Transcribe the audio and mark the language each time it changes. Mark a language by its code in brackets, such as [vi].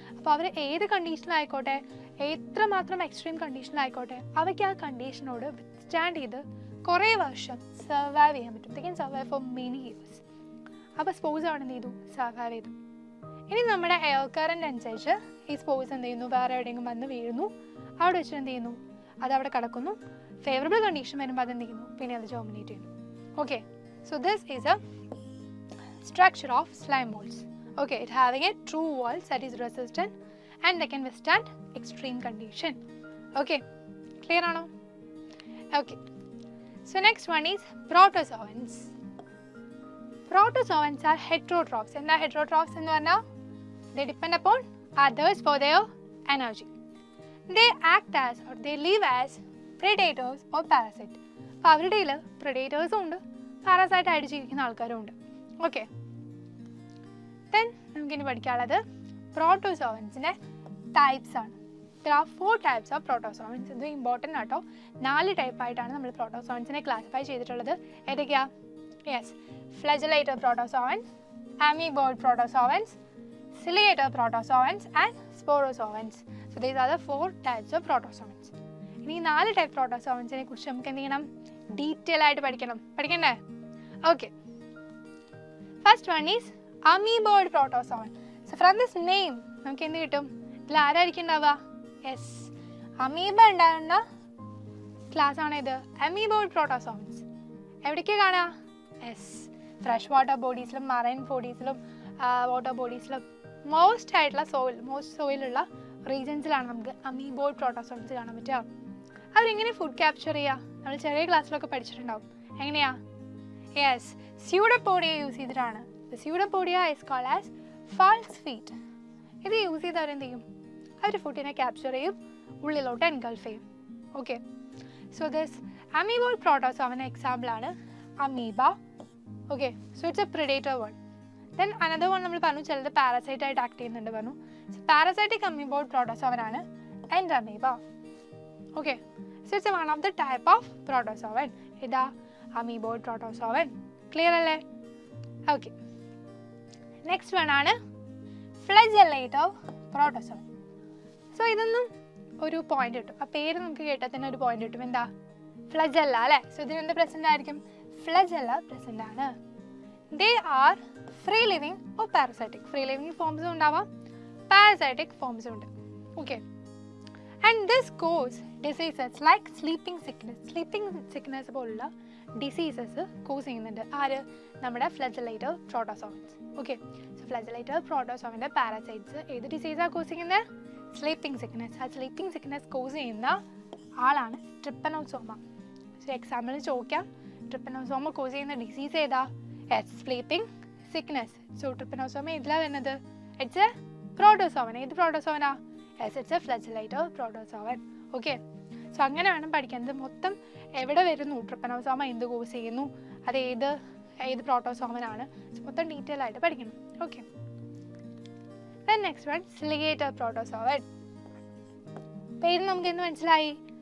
[ml] അപ്പോൾ അവർ ഏത് കണ്ടീഷനിലായിക്കോട്ടെ, എത്രമാത്രം എക്സ്ട്രീം കണ്ടീഷനിലായിക്കോട്ടെ, അവയ്ക്ക് ആ കണ്ടീഷനോട് വിത്ത്സ്റ്റാൻഡ് ചെയ്ത് കുറേ വർഷം സർവൈവ് ചെയ്യാൻ പറ്റും. [en] They can survive for many years. [ml] അപ്പോൾ സ്പോർസ് അവിടെ എന്ത് ചെയ്തു? സർവൈവ് ചെയ്തു. ഇനി നമ്മുടെ എയർ കറൻറ്റ് അനുസരിച്ച് ഈ സ്പോർസ് എന്ത് ചെയ്യുന്നു? വേറെ എവിടെയെങ്കിലും വന്ന് വീഴുന്നു. അവിടെ വെച്ച് എന്ത് ചെയ്യുന്നു? അതവിടെ കിടക്കുന്നു. ഫേവറബിൾ കണ്ടീഷൻ വരുമ്പോൾ അതെന്ത് ചെയ്യുന്നു? പിന്നെ അത് ജോമിനേറ്റ് ചെയ്യുന്നു. [en] Okay, so this is a structure of slime molds. Okay, it having a true wall that is resistant and they can withstand extreme condition. Okay, clear ano? Okay, so next one is protozoans. Protozoans are heterotrophs. And the heterotrophs [ml] ennu parna, [en] they depend upon others for their energy. They act as, or they live as predators or parasites. [ml] അപ്പോൾ അവരുടെ കയ്യിൽ predators ഉണ്ട്, parasite ആയിട്ട് ജീവിക്കുന്ന ആൾക്കാരും ഉണ്ട്. Okay, then നമുക്കിനി പഠിക്കാനുള്ളത് പ്രോട്ടോസോവൻസിൻ്റെ ടൈപ്സ് ആണ്. [en] There are 4 types of protozoans. [ml] ഇത് ഇമ്പോർട്ടൻ്റ് ആട്ടോ. 4 ടൈപ്പായിട്ടാണ് നമ്മൾ പ്രോട്ടോസോവൻസിനെ ക്ലാസിഫൈ ചെയ്തിട്ടുള്ളത്. ഏതൊക്കെയാ? [en] Yes, flagellated protozoans, amoeboid protozoans, ciliated protozoans and sporozoans. So these are the 4 types of protozoans. [ml] ഇനി 4 ടൈപ്പ് പ്രോട്ടോസോവൻസിനെ കുറിച്ച് നമുക്ക് എന്ത് ചെയ്യണം? ഡീറ്റെയിൽ ആയിട്ട് പഠിക്കണ്ടേ? [en] Okay, first one is amoeboid protozoan. So from this name [ml] നമുക്ക് എന്ത് കിട്ടും? ഇതിൽ ആരായിരിക്കും ഉണ്ടാവുക? യെസ്, അമീബ ഉണ്ടാകുന്ന ക്ലാസ് ആണ് ഇത്, amoeboid protozoans. എവിടേക്ക് കാണുക? Yes, fresh water ബോഡീസിലും marine ബോഡീസിലും water ബോഡീസിലും most സോയിലുള്ള റീജൻസിലാണ് നമുക്ക് amoeboid protozoans കാണാൻ പറ്റുക. അവരെങ്ങനെ ഫുഡ് ക്യാപ്ചർ ചെയ്യുക? നമ്മൾ ചെറിയ ക്ലാസ്സിലൊക്കെ പഠിച്ചിട്ടുണ്ടാവും. എങ്ങനെയാ? യെസ്, സ്യൂഡോപോഡിയ യൂസ് ചെയ്തിട്ടാണ്. [en] The pseudopodia is called as false feet. [ml] ഇത് യൂസ് ചെയ്ത് അവരെന്ത് ചെയ്യും? അവർ ഫുഡിനെ ക്യാപ്ചർ ചെയ്യും, ഉള്ളിലോട്ട് എൻഗൾഫ് ചെയ്യും. Okay, so this amoeboid protozoan എക്സാമ്പിളാണ് amoeba. [en] Okay, so it's a predator one. [ml] Then another one നമ്മൾ പറഞ്ഞു, ചിലത് പാരസൈറ്റ് ആയിട്ട് ആക്ട് ചെയ്യുന്നുണ്ട് പറഞ്ഞു. സോ പാരസൈറ്റിക് amoeboid protozoan ആണ് Entamoeba. [en] Okay, so it's one of the type of protozoan. [ml] ഇതാ amoeboid protozoan. Clear അല്ലേ? ഓക്കെ, നെക്സ്റ്റ് വൺ ആണ് ഫ്ലജലേറ്റഡ് പ്രോട്ടോസോവൻ. സോ ഇതൊന്നും ഒരു പോയിന്റ് കിട്ടും. ആ പേര് നമുക്ക് കേട്ടാൽ തന്നെ ഒരു പോയിന്റ് കിട്ടും. എന്താ? ഫ്ലജല്ല അല്ലേ? സോ ഇതിനെന്ത് പ്രസന്റ് ആയിരിക്കും? ഫ്ലജല്ല പ്രസന്റ് ആണ്. [en] They are free living or parasitic. [ml] Free living ഫോംസും ഉണ്ടാവാം, പാരസൈറ്റിക് ഫോംസും ഉണ്ട്. [en] okay, and this cause diseases like sleeping sickness [ml] പോലുള്ള ഡിസീസസ് കോസ് ചെയ്യുന്നുണ്ട്. ആര്? നമ്മുടെ flagellated protozoans. Okay, so flagellated പ്രോട്ടോസോവൻ്റെ parasites ഏത് ഡിസീസാണ് കോസ് ചെയ്യുന്നത്? Sleeping sickness. ആ സ്ലീപ്പിംഗ് സിക്നസ് കോസ് ചെയ്യുന്ന ആളാണ് ട്രിപ്പനോസോമ. സോ എക്സാമ്പിൾ ചോദിക്കാം, ട്രിപ്പനോസോമ കോസ് ചെയ്യുന്ന ഡിസീസ് ഏതാ? Yes, sleeping sickness. സോ ട്രിപ്പനോസോമ ഏതിലാണ് വരുന്നത്? [en] It's a protozoan. [ml] ഏത് പ്രോട്ടോസോവനാ? [en] Yes, it's a flagellator protozoan. Okay. [ml] So അങ്ങനെ വേണം പഠിക്കാൻ. ഇത് മൊത്തം എവിടെ വരുന്നു, ട്രിപ്പനോസോമ എന്ത് കോസ് ചെയ്യുന്നു, അത് ഏത് പ്രോട്ടോസോമനാണ്, മൊത്തം ഡീറ്റെയിൽ ആയിട്ട് പഠിക്കണം. Okay. [en] Then next one, ciliator protozoan. [ml] പേര് നമുക്ക് എന്ത് മനസ്സിലായി?